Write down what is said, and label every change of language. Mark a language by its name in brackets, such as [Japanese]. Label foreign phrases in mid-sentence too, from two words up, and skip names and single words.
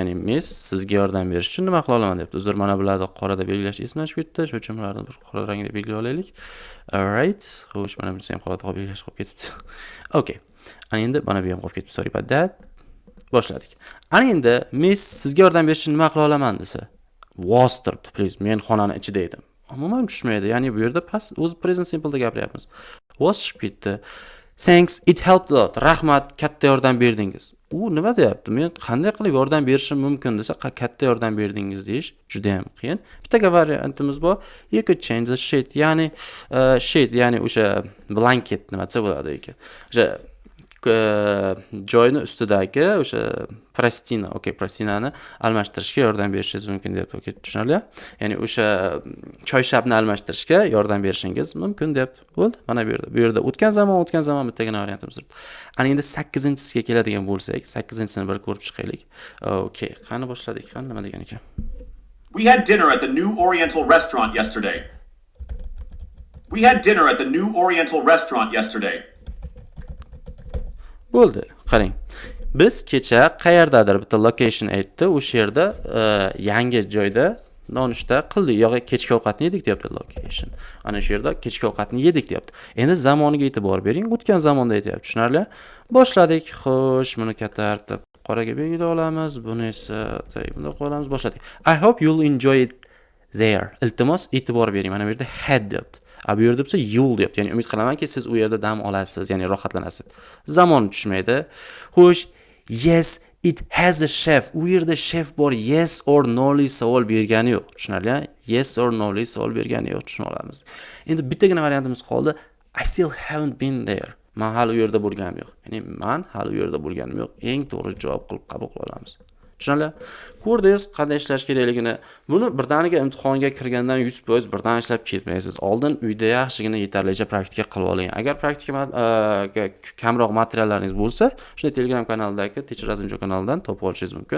[Uzbek] Ya'ni miss sizga yordam berish uchun nima qila olaman debdi. Uzr, mana bularni qorada belgilash esimdan chiqib ketdi. Shuning uchun bularni bir qora rangda belgilab olaylik. Alright. Xo'sh, mana bunisi ham qorada qolib belgilash qolib ketibdi. Okay. Ana endi mana bu ham qolib ketibdi. [English] Sorry about that. [Uzbek] Boshladik. Ana endi miss sizga yordam berish uchun nima qila olaman desa, was turibdi. Please, men xonani ichida edim. Umuman tushmaydi. Ya'ni bu yerda past o'z [English] present simple [Uzbek] da gapiryapmiz. Was chiqib ketdi. [English] Thanks, it helped a lot. [Uzbek] Rahmat, katta yordam berdingiz. U nima deyapti? Men qanday qilib yordam berishim mumkin desa, katta yordam berdingiz deyish juda ham qiyin. Bitta variantimiz bor. [English] You could change the sheet, [Uzbek] ya'ni sheet, ya'ni o'sha blanket nima desa bo'ladi ekan. O'sha joyni ustidagi o'sha plastinani almashtirishga yordam berishingiz mumkin deyapti. Okey, tushunarli? Ya'ni o'sha choyshabni almashtirishga yordam berishingiz mumkin deyapti. Bo'ldi. Mana bu yerda. Bu yerda o'tgan zaman bittagina variantimiz turibdi. Ana endi 8-chisiga keladigan bo'lsak, 8-chisini bir ko'rib chiqaylik. Okey, qani boshladik? Qani nima degan ekan? [English] We had dinner at the New Oriental Restaurant yesterday. We had dinner at the New Oriental Restaurant yesterday. [Uzbek] Bo'ldi. Qarang. Biz kecha qayerdadir bitta location aytdi. O'sha yerda yangi joyda nonushta qildik. Yo'q, kechki ovqatni yedik deyapti location. Ana shu yerda kechki ovqatni yedik deyapti. Endi zamoniga e'tibor bering. O'tgan zamonda aytyapti. Tushunarli? Boshladik. Xo'sh, buni katartib qoraga belgilab olamiz. Buni esa bunda qo'yamiz. Boshladik. [English] I hope you'll enjoy it there. [Uzbek] Iltimos e'tibor bering. Mana bu yerda had deyapti. Bu yerda bo'lsa you'll deyapti. Ya'ni umid qilamanki siz u yerda dam olasiz, ya'ni rohatlanasiz. Zamon tushmaydi. Xo'sh, [English] yes, it has a chef. [Uzbek] U yerda chef bor. [English] Yes or no'li [Uzbek] savol bergani yo'q. Tushunarli? [English] Yes or no'li [Uzbek] savol bergani yo'q. Tushuna olamiz. Endi bittagina variantimiz qoldi. [English] I still haven't been there. [Uzbek] Men hali u yerda bo'lganim yo'q. Ya'ni men hali u yerda bo'lganim yo'q. Eng to'g'ri javob qilib qabul qila olamiz. Tushunarli? Ko'rdingiz qanday ishlash kerakligini. Buni birdaniga imtihonga kirgandan 100% birdan ishlab ketmaysiz. Oldin uyda yaxshigina yetarlicha praktika qilib oling. Agar praktika kamroq materiallaringiz bo'lsa, shuni Telegram kanalidagi Teacher Azimjo kanalidan topib olishingiz mumkin.